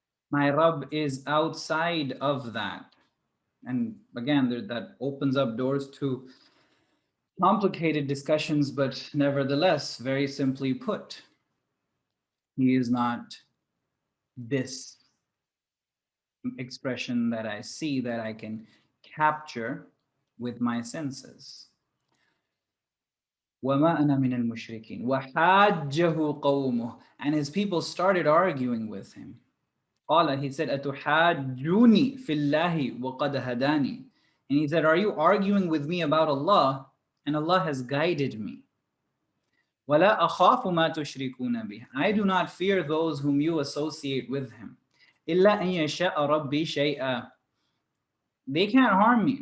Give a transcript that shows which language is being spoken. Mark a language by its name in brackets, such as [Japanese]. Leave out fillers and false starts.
[English] My Rabb is outside of that. And again, that opens up doors to complicated discussions, but nevertheless, very simply put, he is not this expression that I see, that I can capture with my senses. [Arabic] وَمَا أَنَا مِنَ الْمُشْرِكِينَ وَحَاجَّهُ قَوْمُهُ. [English] And his people started arguing with him. [Arabic] قال, [English] he said, [Arabic] أَتُحَاجُّونِي فِي اللَّهِ وَقَدْ هَدَانِي. [English] And he said, are you arguing with me about Allah? And Allah has guided me. [Arabic] وَلَا أَخَافُ مَا تُشْرِكُونَ بِهِ. [English] I do not fear those whom you associate with him. [Arabic] إِلَّا أَن يَشَاءَ رَبِّي شَيْئًا. [English] They can't harm me.